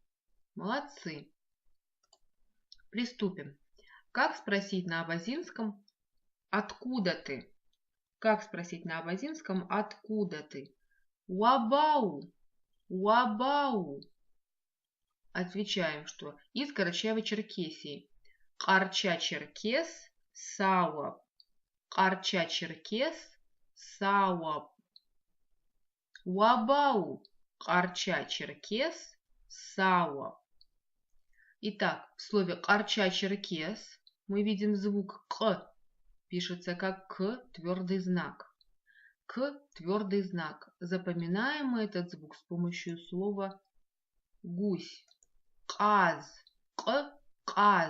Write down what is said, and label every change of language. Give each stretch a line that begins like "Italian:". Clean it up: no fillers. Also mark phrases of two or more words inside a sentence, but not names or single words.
Russian: Молодцы. Приступим. Как спросить на абазинском «Откуда ты?» Как спросить на абазинском «Откуда ты?»
Abaza: Уабау, уабау.
Russian: Отвечаем, что из Карачаево-Черкесии.
Abaza: Карча-Черкес, Сауаб. Карча-Черкес, Сауаб. Уабау, Карча-Черкес, Сауаб.
Russian: Итак, в слове Карча-Черкес мы видим звук К. Пишется как К, твердый знак. К, твердый знак. Запоминаем мы этот звук с помощью слова гусь. Каз. К, каз.